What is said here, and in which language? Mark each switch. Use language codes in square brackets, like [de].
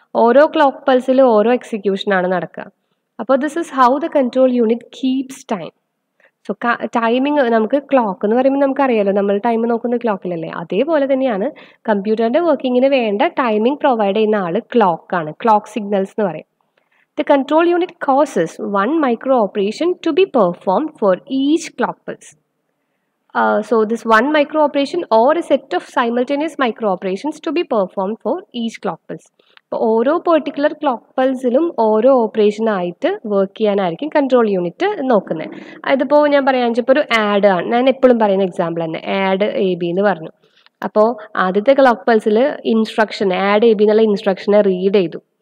[ml] ഓരോ ക്ലോക്ക് പൾസിൽ ഓരോ എക്സിക്യൂഷനാണ് നടക്കുക. അപ്പോൾ [en] This is how the control unit keeps time. [ml] So timing നമുക്ക് ക്ലോക്ക് എന്ന് പറയുമ്പോൾ നമുക്കറിയാലോ, നമ്മൾ ടൈം നോക്കുന്ന ക്ലോക്കിലല്ലേ. അതേപോലെ തന്നെയാണ് കമ്പ്യൂട്ടറിൻ്റെ വർക്കിങ്ങിന് വേണ്ട ടൈമിംഗ് പ്രൊവൈഡ് ചെയ്യുന്ന ആൾ ക്ലോക്കാണ്. ക്ലോക്ക് സിഗ്നൽസ് എന്ന് പറയും. [en] The control unit causes 1 micro operation to be performed for each clock pulse. So this 1 micro operation or a set of simultaneous micro operations to be performed for each clock pulse. [ml] അപ്പോൾ ഓരോ particular clock പൾസിലും ഓരോ ഓപ്പറേഷനായിട്ട് work ചെയ്യാനായിരിക്കും control unit നോക്കുന്നത്. അതിപ്പോൾ ഞാൻ പറയാൻ വെച്ചപ്പോൾ ഒരു add ആണ്, ഞാൻ എപ്പോഴും പറയുന്ന എക്സാമ്പിൾ തന്നെ, ആഡ് എ ബി എന്ന് പറഞ്ഞു. അപ്പോൾ ആദ്യത്തെ clock പൾസിൽ instruction add A B എന്നുള്ള ഇൻസ്ട്രക്ഷനെ റീഡ് ചെയ്തു.